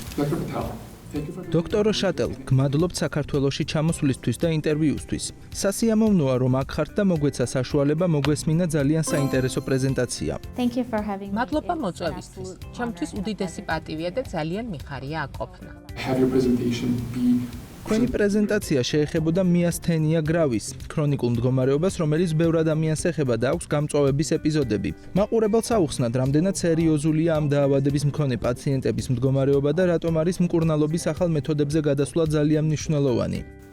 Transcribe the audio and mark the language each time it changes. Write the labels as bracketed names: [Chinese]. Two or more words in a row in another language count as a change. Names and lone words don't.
[English] Dr. Patel. [Georgian] დოქტორ შატელ, გმადლობთ საქართველოში ჩამოსვლისთვის და ინტერვიუსთვის. სასიამოვნოა, რომ აქ ხართ და მოგვეცა საშუალება მოგვესმინა ძალიან საინტერესო პრეზენტაცია. მადლობა მოწვევისთვის. ჩემთვის უდიდესი პატივია და ძალიან მიხარია აქ ყოფნა. [English] Have your presentation be [Georgian] თქვენი პრეზენტაცია შეეხებოდა მიასთენია გრავის ქრონიკულ მდგომარეობას, რომელიც ბევრ ადამიანს ეხება და აქვს გამწვავების ეპიზოდები. მაყურებელს აუხსნათ, რამდენად სერიოზულია ამ დაავადების მქონე პაციენტების მდგომარეობა და რატომ არის მკურნალობის ახალ მეთოდებზე გადასვლა ძალიან მნიშვნელოვანი.